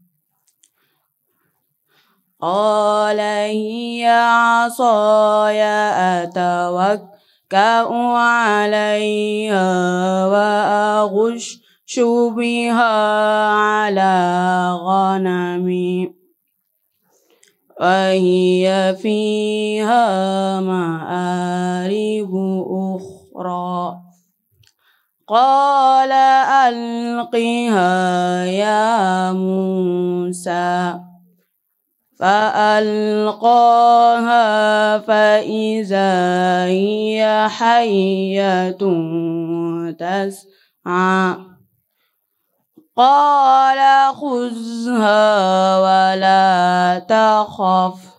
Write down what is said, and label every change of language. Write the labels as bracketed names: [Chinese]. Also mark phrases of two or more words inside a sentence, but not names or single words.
[Arabic] قال هي عصاي أتوكأ عليها وأهش بها على غنمي وهي فيها مآرب أخرى. قال ألقها يا موسى فألقاها فإذا هي حية تسعى قال خذها ولا تخف